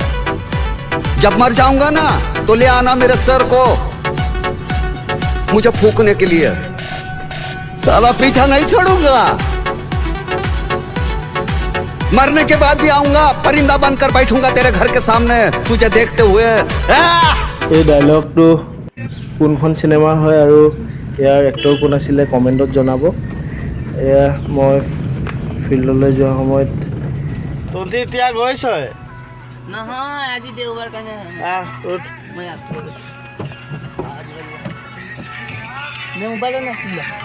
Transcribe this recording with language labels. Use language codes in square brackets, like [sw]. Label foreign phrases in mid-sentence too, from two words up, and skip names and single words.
[hi] जब मर जाऊंगा ना तो ले आना मेरे सर को मुझे फूकने के लिए। साला पीछा नहीं छोड़ूंगा, मरने के बाद भी आऊंगा, परिंदा बनकर बैठूंगा तेरे घर के सामने तुझे देखते हुए। [as] এই ডায়লগটো কোনখন চিনেমাৰ হয় আৰু ইয়াৰ এক্টৰ কোন আছিলে কমেণ্টত জনাব। এয়া মই ফিল্ডলৈ যোৱা সময়ত তহঁতি এতিয়া গৈছ নহয় আজি দেওবাৰ কাৰণে মই মোবাইলত নাছিলে